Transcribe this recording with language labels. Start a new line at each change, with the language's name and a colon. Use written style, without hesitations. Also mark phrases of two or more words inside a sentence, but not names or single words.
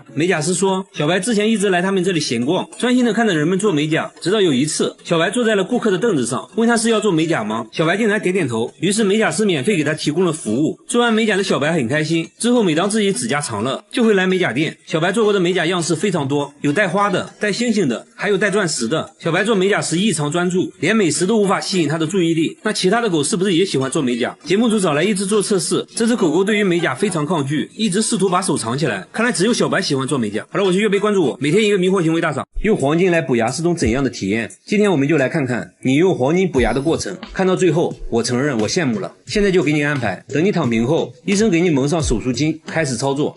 Chinese: 美甲師說小白之前一直來他們這裡閒逛，專心的看着人們做美甲，直到有一次小白坐在了顧客的凳子上，問他是要做美甲嗎？小白竟然點點頭，於是美甲師免費給他提供了服務。做完美甲的小白很開心，之後每當自己指甲長了就會來美甲店。小白做過的美甲樣式非常多，有帶花的，帶星星的，還有帶鑽石的。小白做美甲時異常專注，連美食都無法吸引他的注意力。那其他的狗是不是也喜歡做美甲？節目組找來一只做測試，這只狗狗對於美甲非常抗拒，一直試圖把手藏起來，看來只有小白喜歡做美甲。好了，我是月杯，關注我，每天一個迷惑行为大赏。用黄金來補牙是種怎樣的體驗？今天我們就來看看你用黃金補牙的過程。看到最後，我承認我羨慕了。現在就給你安排，等你躺平後，醫生給你蒙上手術巾，開始操作。